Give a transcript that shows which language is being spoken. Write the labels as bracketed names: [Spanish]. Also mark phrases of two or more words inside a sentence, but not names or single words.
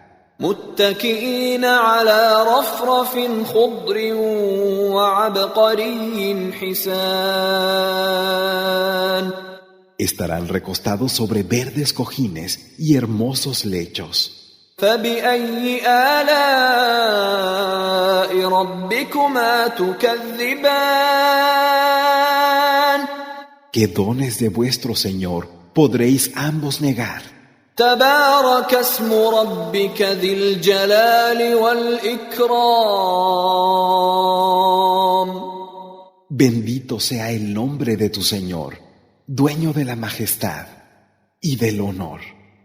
[Arabic] متكئين على رفرف خضر وعبقري حسان [Spanish] Estarán recostados sobre verdes cojines y hermosos lechos. [Arabic] فبأي آلاء ربكما تكذبان [Spanish] ¿Qué dones de vuestro Señor podréis ambos negar? [Arabic] تبارك اسم ربك ذي الجلال والإكرام [Spanish] Bendito sea el nombre de tu Señor, dueño de la majestad y del honor.